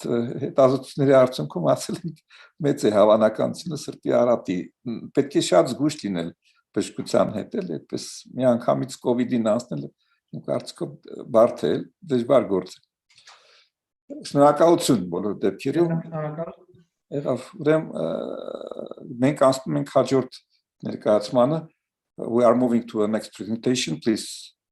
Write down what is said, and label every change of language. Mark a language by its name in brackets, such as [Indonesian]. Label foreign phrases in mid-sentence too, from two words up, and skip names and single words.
[Armenian] հետազոտությունների արդյունքում ասել են մեծ է հավանականությունը սրտի առատի պետք է շատ զգույշ լինել բժշկության հետ էլ այդպես մի անգամից COVID-ին անցնել իմ կարծիքով բարդ է դժվար գործ է շնորհակալություն բոլոր դեպքերում եղավ ուրեմն մենք անցնում ենք հաջորդ ներկայացմանը [English] we are moving to the next presentation please